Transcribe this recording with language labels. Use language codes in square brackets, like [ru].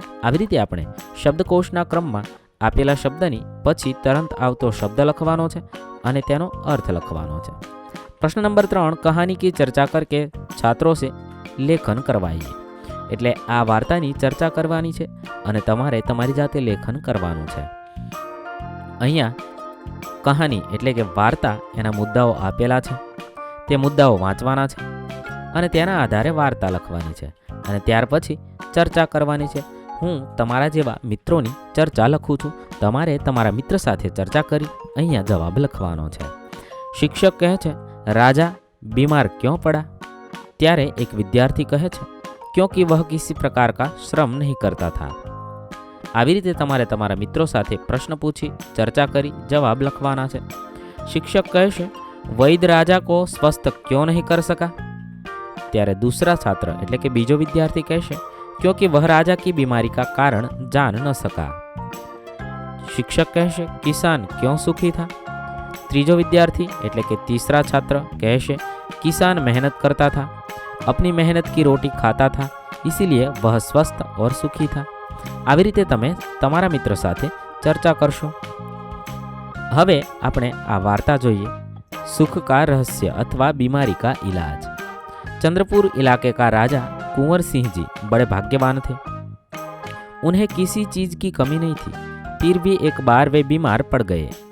[gu] આવી રીતે આપણે શબ્દકોશના ક્રમમાં આપેલા શબ્દની પછી તરત આવતો શબ્દ લખવાનો છે અને તેનો અર્થ લખવાનો છે। [hi] प्रश्न नंबर 3, कहानी की चर्चा करके छात्रों से लेखन करवाइए। [gu] એટલે આ વાર્તાની ચર્ચા કરવાની છે અને તમારે તમારી જાતે લેખન કરવાનું છે। અહીંયા કહાની એટલે કે વાર્તા, એના મુદ્દાઓ આપેલા છે, તે મુદ્દાઓ વાંચવાના છે અને તેના આધારે વાર્તા લખવાની છે અને ત્યાર પછી ચર્ચા કરવાની છે। હું તમારા જેવા મિત્રોની ચર્ચા લખું છું, તમારે તમારા મિત્ર સાથે ચર્ચા કરી અહીંયા જવાબ લખવાનો છે। शिक्षक कहे छे, [hi] राजा बीमार क्यों पड़ा? [gu] त्यारे एक विद्यार्थी कहे छे, [hi] क्योंकि वह किसी प्रकार का श्रम नहीं करता था। [gu] આવી રીતે તમારે તમારા મિત્રો સાથે પ્રશ્ન પૂછી ચર્ચા કરી જવાબ લખવાના છે। શિક્ષક કહે છે, [hi] વૈદ્ય રાજા को स्वस्थ क्यों नहीं कर सका? [gu] ત્યારે [hi] दूसरा छात्र [gu] એટલે કે બીજો વિદ્યાર્થી કહેશે, [hi] क्योंकि वह राजा की बीमारी का कारण जान न सका। शिक्षक कहे किसान क्यों सुखी था? [gu] ત્રીજો વિદ્યાર્થી એટલે કે [hi] तीसरा छात्र कहे किसान मेहनत करता था, अपनी मेहनत की रोटी खाता था, इसीलिए वह स्वस्थ और सुखी था। [gu] આવી રીતે તમે તમારા મિત્ર સાથે ચર્ચા કરશો। હવે આપણે આ વાર્તા જોઈએ, [hi] सुख का रहस्य अथवा बीमारी का इलाज। चंद्रपुर इलाके का राजा कुंवर सिंह जी बड़े भाग्यवान थे। उन्हें किसी चीज की कमी नहीं थी, फिर भी एक बार वे बीमार पड़ गए।